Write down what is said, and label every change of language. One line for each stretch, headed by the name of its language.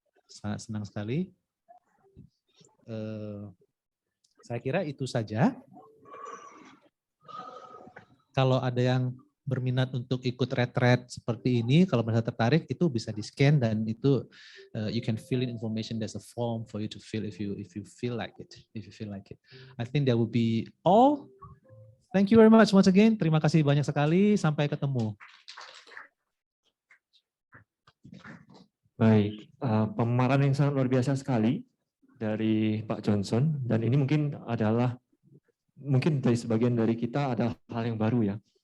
Indonesian: Sangat senang sekali. Saya kira itu saja. Kalau ada yang berminat untuk ikut retreat seperti ini, kalau merasa tertarik itu bisa di-scan dan itu
English: you can fill in information. There's a form for you to fill if you feel like it. If you feel like it. I think that would be all. Thank you very much once again.
Indonesian: Terima kasih banyak sekali. Sampai ketemu. Baik, pemaparan yang sangat luar biasa sekali dari Pak Johnson, dan ini mungkin dari sebagian dari kita ada hal yang baru ya.